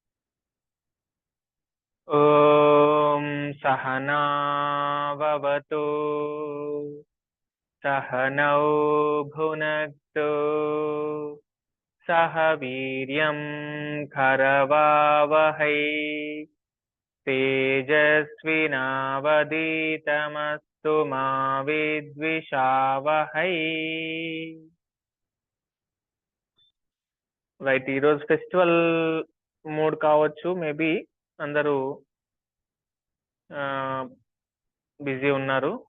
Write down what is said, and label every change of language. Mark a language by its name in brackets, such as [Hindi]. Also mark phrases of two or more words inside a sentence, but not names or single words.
[Sanskrit] ॐ सह नाववतु सह नौ भुनक्तु सह वीर्यं करवावहै तेजस्विनावधीतमस्तु मा विद्विषावहै. [Telugu] రైట్, ఈరోజు [English] festival mood [Telugu] కావచ్చు, మేబీ అందరూ బిజీ ఉన్నారు.